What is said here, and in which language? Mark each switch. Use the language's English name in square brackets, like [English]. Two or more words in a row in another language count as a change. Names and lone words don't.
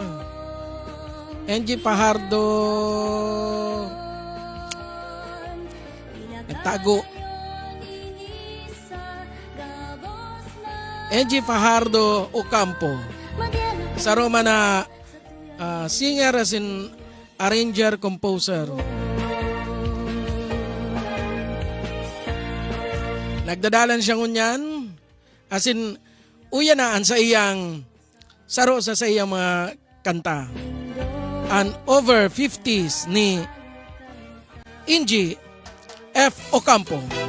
[Bikol] NG Fajardo. Nagtago. NG Fajardo Ocampo. Sa Roma na [English] singer as in arranger, composer. [Bikol] Nagdadalan siya ngunyan, [English] as in, [Bikol] uyanaan sa iyang saro sa iyang mga kanta. An over 50s ni Ingy F. Ocampo.